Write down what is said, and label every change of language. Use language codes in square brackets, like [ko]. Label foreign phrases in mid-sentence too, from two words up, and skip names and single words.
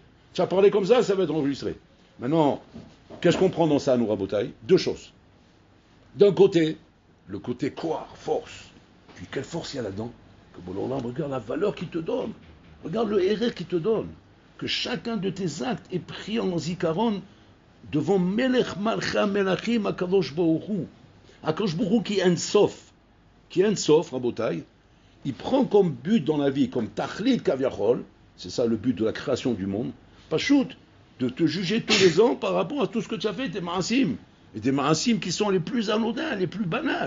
[fr] Tu as parlé comme ça va être enregistré. Maintenant, qu'est-ce qu'on prend dans ça, nous, Rabotaï? 2 choses. D'un côté, le côté quoi, force. Puis quelle force il y a là-dedans? Que bon, là, regarde la valeur qu'il te donne. Regarde le héros qu'il te donne. Que chacun de tes actes est pris en zikaron devant [he] מלך מלכא מלכים הקדוש ברוך הוא. [fr] Akadosh Baruch Hu qui est un sof. Qui est un sof, Rabotaï. Il prend comme but dans la vie, comme [he] תכלית כביכול, [fr] c'est ça le but de la création du monde, pas shoot, de te juger tous les ans par rapport à tout ce que tu as fait, tes ma'asim. Et des ma'asim qui sont les plus anodins, les plus banals.